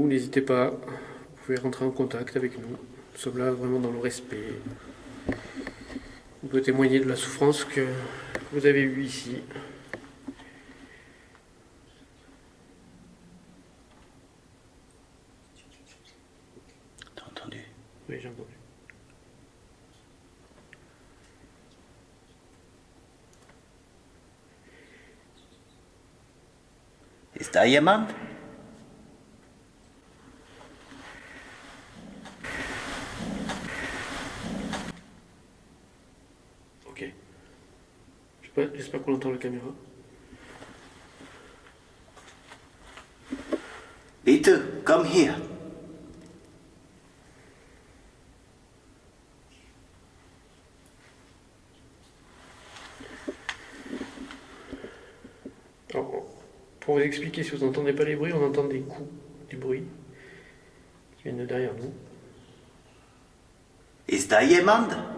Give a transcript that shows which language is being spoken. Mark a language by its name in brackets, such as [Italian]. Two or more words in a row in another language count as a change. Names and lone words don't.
[French] N'hésitez pas, vous pouvez rentrer en contact avec nous. Nous sommes là vraiment dans le respect. On peut témoigner de la souffrance que vous avez eue ici. T'as entendu? Oui, j'ai entendu. [German] Ist da jemand? [French] Ok. J'espère qu'on entend la caméra. [German] Bitte, komm hier. [French] Alors, pour vous expliquer, si vous n'entendez pas les bruits, on entend des coups, du bruit qui viennent de derrière nous. [German] Ist da jemand?